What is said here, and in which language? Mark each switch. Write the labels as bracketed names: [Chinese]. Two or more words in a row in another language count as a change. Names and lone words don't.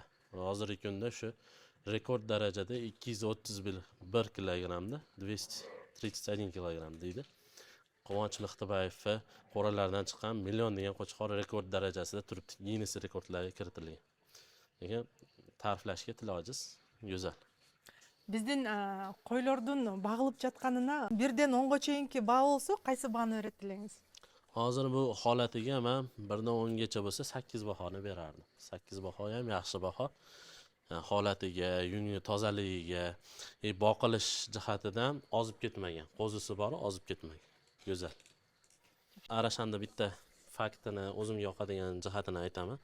[Uzbek] Hozirgi kunda shu rekord darajada 231 kilogramda 231 kilogram deydi. Quvonch Mixtibayev qo'ralardan chiqqan million degan qo'chqor rekord darajasida turibdi. Guinness rekordlariga kiritilgan. Lekin ta'riflashga til ojiz, go'zal. [Kyrgyz] Биздин койлордун багылып жатканына 1ден 10га чейинки баа болсо, кайсы бааны берет элеңиз? [Uzbek] Hozir bu holatiga men 1dan 10gacha bo'lsa 8 bahoni berardim. 8 baho ham yaxshi baho. Holatiga, yungi tozaligiga, boqilish jihatidan ozib ketmagan. Qo'zisi bor, ozib ketmagan. Go'zal. Arashanda bitta faktini, o'zimga yoqadigan jihatini aytaman.